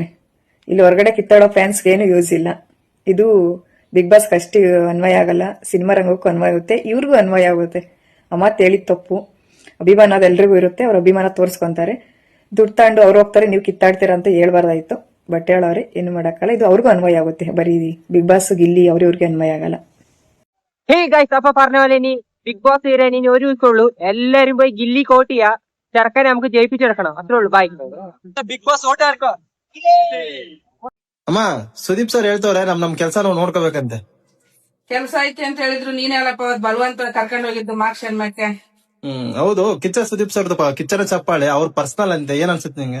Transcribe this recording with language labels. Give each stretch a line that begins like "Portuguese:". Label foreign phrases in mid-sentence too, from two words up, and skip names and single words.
Kannada: ಇಲ್ಲಿ ಹೊರಗಡೆ ಕಿತ್ತಾಡೋ ಫ್ಯಾನ್ಸ್ಗೆ ಏನು ಯೂಸ್ ಇಲ್ಲ. ಇದು ಬಿಗ್ ಬಾಸ್ಗೆ ಅಷ್ಟು ಅನ್ವಯ ಆಗಲ್ಲ, ಸಿನಿಮಾ ರಂಗಕ್ಕೂ ಅನ್ವಯ ಆಗುತ್ತೆ, ಇವ್ರಿಗೂ ಅನ್ವಯ ಆಗುತ್ತೆ. ಆ ಮಾತು ಹೇಳಿದ ತಪ್ಪು. ಅಭಿಮಾನ ಅದೆಲ್ರಿಗೂ ಇರುತ್ತೆ, ಅವ್ರ ಅಭಿಮಾನ ತೋರಿಸ್ಕೊಂತಾರೆ. ದುಡ್ಡು ತಗೊಂಡು ಅವ್ರು ಹೋಗ್ತಾರೆ, ನೀವು ಕಿತ್ತಾಡ್ತೀರಾ ಅಂತ ಹೇಳ್ಬಾರ್ದಾಯ್ತು. ಬಟ್ ಹೇಳೋರೆ ಏನು ಮಾಡೋಕ್ಕಲ್ಲ, ಇದು ಅವ್ರಿಗೂ ಅನ್ವಯ ಆಗುತ್ತೆ. ಬರೀ ಬಿಗ್ ಬಾಸ್ ಗಿಲ್ಲಿ ಅವ್ರಿವ್ರಿಗೆ അന്വയ ಆಗಲ್ಲ.
Malayalam: ഹേ ഗൈസ്, അപ്പൊ പറഞ്ഞ പോലെ ഇനി ബിഗ് ബോസ് വരാൻ ഇനി ഒരു ദിവസമുള്ളൂ. എല്ലാരും പോയി ഗില്ലി കോട്ട് ചെയ്യാ, ചെറുക്കനെ നമുക്ക് ജയിപ്പിച്ചെടുക്കണം. അത്രേ ഉള്ളൂ. ബൈ.
Kannada: ಬಿಗ್ ಬಾಸ್ ಓಟ್ ಹಾಕೋ. ಅಮ್ಮ, ಸುದೀಪ್ ಸರ್ ಹೇಳ್ತವ್ರೆ ನಮ್ ಕೆಲಸ ನಾವು ನೋಡ್ಕೋಬೇಕಂತೆ. ಕೆಲಸ ಐತೆ ಅಂತ ಹೇಳಿದ್ರು ನೀನೆಲ್ಲಪ್ಪ ಬಲವಂತ ಕರ್ಕೊಂಡು ಹೋಗಿದ್ದು ಮಾರ್ಕ್ಸ್ ಎನ್ಮಕ್ಕೆ. ಹೌದು, ಕಿಚ್ಚ ಸುದೀಪ್ ಸರ್ದು ಕಿಚ್ಚನ ಚಪ್ಪಾಳೆ ಅವ್ರ ಪರ್ಸನಲ್ ಅಂತೆ. ಏನ್ ಅನ್ಸುತ್ತೆ ನಿಂಗೆ?